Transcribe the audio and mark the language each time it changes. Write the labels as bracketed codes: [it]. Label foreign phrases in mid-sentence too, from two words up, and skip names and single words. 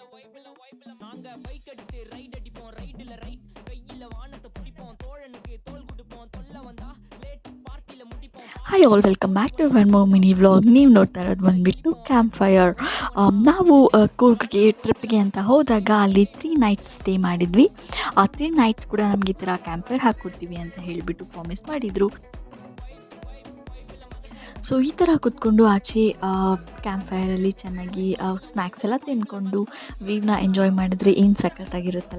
[ta] நாங்க பைக் எடுத்து ரைட் அடிப்போம், ரைடுல ரைட் கையில வானத்தை பிடிப்போம், தோழனுக்கு தோள் கொடுப்போம், தொல்ல வந்தா லேட் பார்ட்டில முடிப்போம். [en] hi all welcome back to one more mini vlog. [kn] ನೀವು ನೋಡ್ತಾ ಇರೋದು ಬಂದುಬಿಟ್ಟು [en] camp fire. [kn] ನಾವು ಕೂರ್ಗ್ಗೆ ಟ್ರಿಪ್ಗೆ ಅಂತ ಹೋದಾಗ ಅಲ್ಲಿ 3 [en] nights stay [kn] ಮಾಡಿದ್ವಿ. ಆ 3 ನೈಟ್ಸ್ ಕೂಡ ನಮಗೆ ಈ ಥರ [en] camp fire [kn] ಹಾಕ್ಕೊಡ್ತೀವಿ ಅಂತ ಹೇಳಿಬಿಟ್ಟು ಪ್ರಾಮಿಸ್ ಮಾಡಿದರು. ಸೊ ಈ ಥರ ಕೂತ್ಕೊಂಡು ಆಚೆ [en] camp fire [kn] ಚೆನ್ನಾಗಿ ಸ್ನ್ಯಾಕ್ಸ್ ಎಲ್ಲ ತಿಂದ್ಕೊಂಡು ವ್ಯೂನ ಎಂಜಾಯ್ ಮಾಡಿದ್ರೆ ಏನು ಸಖತ್ತಾಗಿರುತ್ತಲ್ಲ.